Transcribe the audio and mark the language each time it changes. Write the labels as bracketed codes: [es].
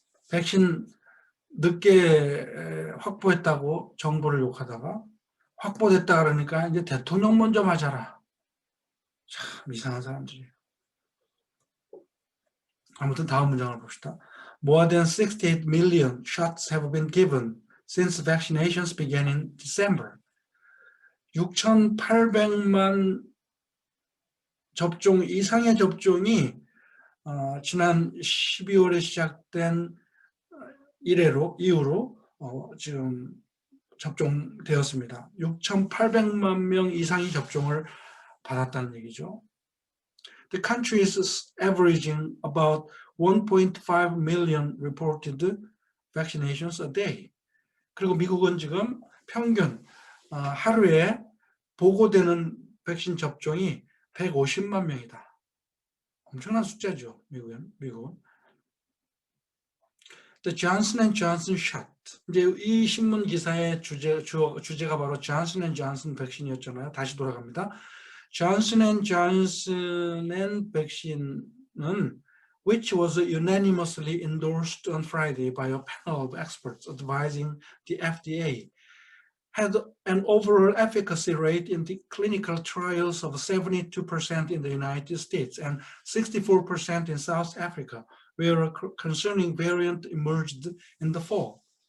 [ko] 백신 늦게 확보했다고 정부를 욕하다가 확보됐다 그러니까 이제 대통령 먼저 맞아라. 참 이상한 사람들이에요. 아무튼 다음 문장을 봅시다. [en] More than 68 million shots have been given since vaccinations began in December. [ko] 6,800만 접종 이상의 접종이 지난 12월에 시작된 이후로 지금 접종되었습니다. 6,800만 명 이상이 접종을 받았다는 얘기죠. [en] The country is averaging about 1.5 million reported vaccinations a day. [ko] 그리고 미국은 지금 평균 하루에 보고되는 백신 접종이 150만 명이다. 엄청난 숫자죠, 미국은. [en] The Johnson & Johnson shot. [ko] 이제 이 신문 기사의 주제가 바로 Johnson & Johnson 백신이었잖아요. 다시 돌아갑니다. [en] Johnson & Johnson [ko] 백신은 [en] which was unanimously endorsed on Friday by a panel of experts advising the FDA, had an overall efficacy rate in the clinical trials of 72% in the United States and 64% in South Africa, where a concerning variant emerged in the fall.